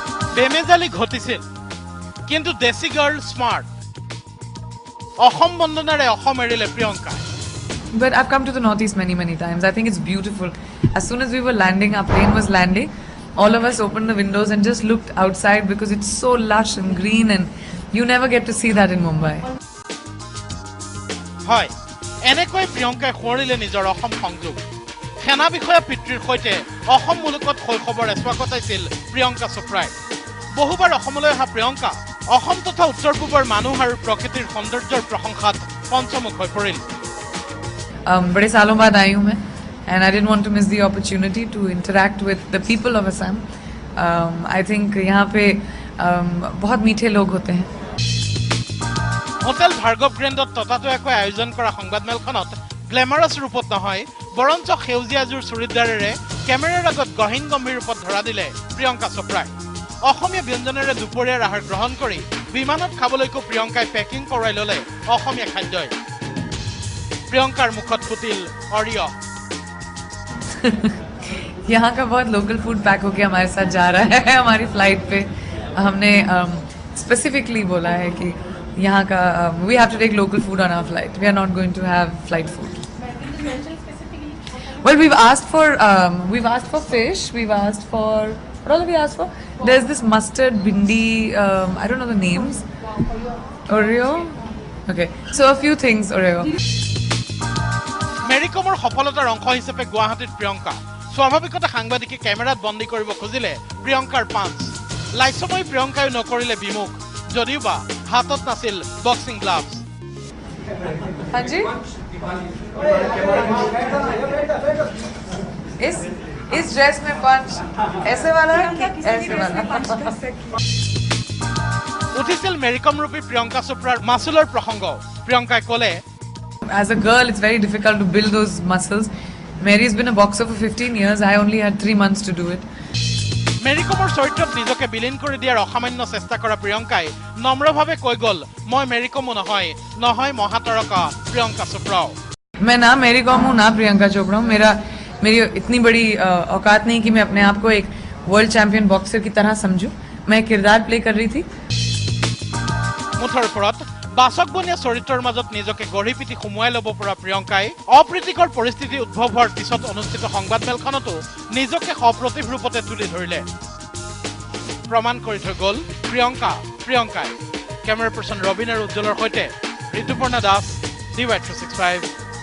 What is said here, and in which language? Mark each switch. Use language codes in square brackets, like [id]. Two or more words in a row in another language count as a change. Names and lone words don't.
[as] বেমেজালি ঘটিছিল কিন্তু দেশী গাৰ্ল স্মাৰ্ট অসম বন্দনাৰে অসম এৰিলে প্ৰিয়ংকা [en] But I've come to the Northeast many times. I think it's beautiful. As soon as we were landing, our plane was landing, all of us opened the windows and just looked outside because it's so lush and green and you never get to see that in Mumbai. [as] হয় এনেকৈ প্ৰিয়ংকাই খৰিলে নিজৰ অসম সংযোগ সেনা বিষয়া পিতৃৰ সৈতে অসম মুলুকত শৈশৱৰ এছোৱা কটাইছিল প্ৰিয়ংকা চোপ্ৰাই বহুবাৰ অসমলৈ অহা প্ৰিয়ংকা অসম তথা উত্তৰ পূবৰ মানুহ আৰু প্ৰকৃতিৰ সৌন্দৰ্যৰ প্ৰশংসাত পঞ্চমুখ হৈ পৰিল [hi] बड़े सालों बाद आई हूँ मैं [en] and I didn't want to miss the opportunity to interact with the people of Assam. I think [hi] यहाँ पे बहुत मीठे लोग होते हैं. [as] হোটেল ভাৰ্গৱ গ্ৰেণ্ডত ততাতৈয়াকৈ আয়োজন কৰা সংবাদমেলখনত গ্লেমাৰাছ ৰূপত নহয় বৰঞ্চ সেউজীয়াজোৰ চুৰিদাৰেৰে কেমেৰাৰ আগত গহীন গম্ভীৰ ৰূপত ধৰা দিলে প্ৰিয়ংকা চোপ্ৰাই অসমীয়া ব্যঞ্জনেৰে দুপৰীয়াৰ আহাৰ গ্ৰহণ কৰি বিমানত খাবলৈকো প্ৰিয়ংকাই পেকিং কৰাই ল'লে অসমীয়া খাদ্যই প্ৰিয়ংকাৰ মুখত ফুটিল অডিঅ [hi] यहाँ का बहुत लोकल फूड पैक होके हमारे साथ जा रहा है हमारी फ्लाइट पे हमने स्पेसिफिकली बोला है कि यहाँ का [en] we have to take local food on our flight we are not going to have flight food well we've asked for fish we've asked for what all have we asked for there's this mustard bindi I don't know the names Oreo okay so a few things Oreo [as] মেৰিকমৰ সফলতাৰ অংশ হিচাপে গুৱাহাটীত প্ৰিয়ংকা স্বাভাৱিকতে সাংবাদিকে কেমেৰাত বন্দী কৰিব খুজিলে প্ৰিয়ংকাৰ পাঞ্চ লাইছময় প্ৰিয়ংকাই নকৰিলে বিমুখ যদিওবা হাতত নাছিল [en] boxing gloves [hi] हाँ जी इस ड्रेस में पंच ऐसे वाला ऐसे वाला [as] উঠিছিল মেৰিকম ৰূপী প্ৰিয়ংকা চোপ্ৰাৰ মাছুলৰ প্ৰসংগ প্ৰিয়ংকাই ক'লে [en] As a girl, it's very difficult to build those muscles. Mary's been a boxer for 15 years. I only had 3 months to do it. [as] মেৰিকমৰ চৰিত্ৰত নিজকে বিলীন কৰি দিয়াৰ অসামান্য চেষ্টা কৰা প্ৰিয়ংকাই নম্ৰভাৱে কৈ গ'ল মই মেৰিকমো নহয় মহাতাৰকা প্ৰিয়ংকা চোপ্ৰাও [hi] मैं ना मेरी कॉम हूँ ना प्रियंका चोपड़ा हूँ मेरी इतनी बड़ी औकात नहीं कि मैं अपने आप को एक [en] world champion boxer [hi] की तरह समझूं. मैं किरदार प्ले कर रही थी. [as] মুঠৰ ওপৰত বাচকবনীয়া চৰিত্ৰৰ মাজত নিজকে গঢ়ি পিটি সুমুৱাই ল'ব পৰা প্ৰিয়ংকাই অপ্ৰীতিকৰ পৰিস্থিতি উদ্ভৱ হোৱাৰ পিছত অনুষ্ঠিত সংবাদমেলখনতো নিজকে সপ্ৰতিভ ৰূপতে তুলি ধৰিলে প্ৰমাণ কৰি থৈ গ'ল প্ৰিয়ংকাই [en] camera person [as] ৰবিন আৰু উজ্জ্বলৰ সৈতে ঋতুপৰ্ণা দাস DY365